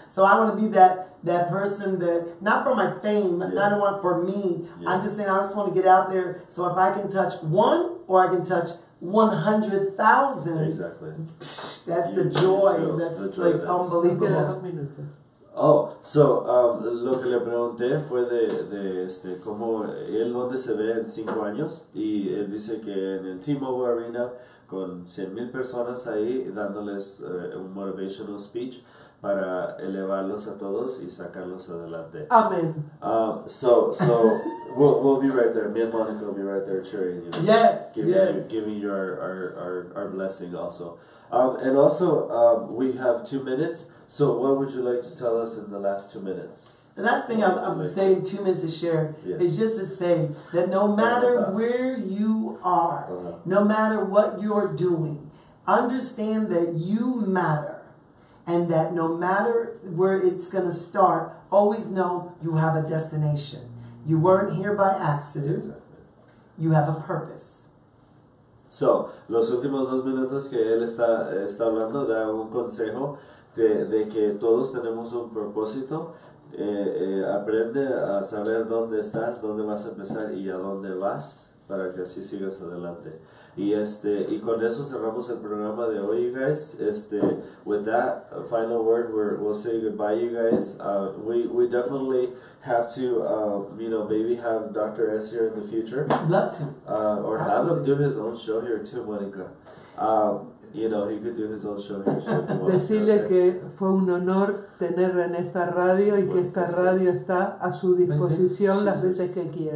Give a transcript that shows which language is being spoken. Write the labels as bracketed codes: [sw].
[en] So I want to be that person that, not for my fame, not want for me. I'm just saying I just want to get out there. So if I can touch one, or I can touch 100,000, that's the joy. That's like unbelievable. [es] Oh, so lo que le pregunté fue de cómo él dónde se ve en 5 años, y él dice que en el T-Mobile Arena con 100,000 personas ahí dándoles un [en] motivational speech [es] para elevarlos a todos y sacarlos adelante. [en] Amen. So we'll be right there. Me and Monica will be right there cheering you. Giving you our blessing also. And also we have 2 minutes. So what would you like to tell us in the last 2 minutes? The last thing I'm saying, 2 minutes to share, is just to say that no matter where you are, no matter what you're doing, understand that you matter. And that no matter where it's going to start, always know you have a destination. You weren't here by accident. You have a purpose. [es] So, los últimos 2 minutos que él está hablando, da un consejo de que todos tenemos un propósito, aprende a saber dónde estás, dónde vas a empezar y a dónde vas para que así sigas adelante. Y con eso cerramos el programa de hoy, [en] you guys. With that final word, we'll say goodbye, you guys. We definitely have to, maybe have Dr. S here in the future. I'd love to. Or have him do his own show here too, Monica. He could do his own show here. [es] Decirle que fue un honor tenerla en esta radio y que esta radio está a su disposición las veces que quiera.